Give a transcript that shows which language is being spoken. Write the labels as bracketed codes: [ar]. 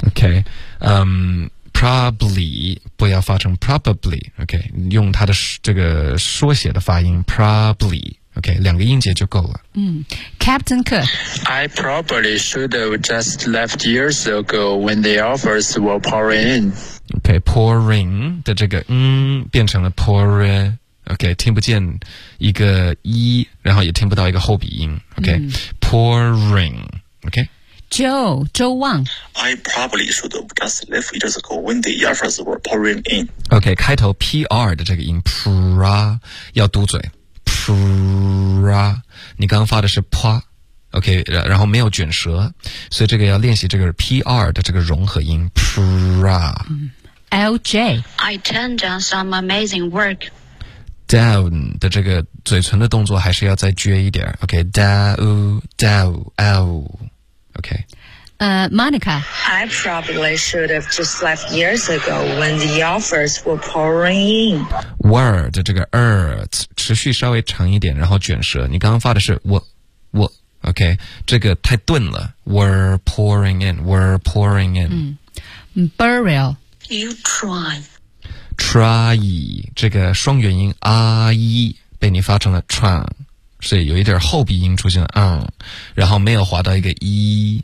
[zh] OK， probably 不要发成 probably， OK， 用它的这个缩写的发音 probably。 OK， 两个音节就够了。 [en] Captain Kirk， I probably should have just left years ago when the offers were pouring in. [zh] OK， pouring 的这个变成了 pour。 OK， 听不见一个一，然后也听不到一个后鼻音。 [en] OK， pouring。 OK， [zh] Joe， 周旺， [en] I probably should have just left years ago when the offers were pouring in. [zh] OK， 开头 pr 的这个音 pra 要嘟嘴。 pra， 你刚发的是 pa， OK， 然后没有卷舌，所以这个要练习这个 pr 的这个融合音 pra。 [en] LJ， I turned down some amazing work. [zh] down 的这个嘴唇的动作还是要再撅一点 ，OK， down， OK。 [en] Monica， I probably should have just left years ago when the offers were pouring in. [zh] Were 的这个 持续稍微长一点，然后卷舌。你刚刚发的是我 ，OK， 这个太钝了。 [en] Were pouring in， were pouring in。 Burial， you try， [zh] try 这个双元音 i 被你发成了 try， 所以有一点后鼻音出现了然后没有滑到一个 e。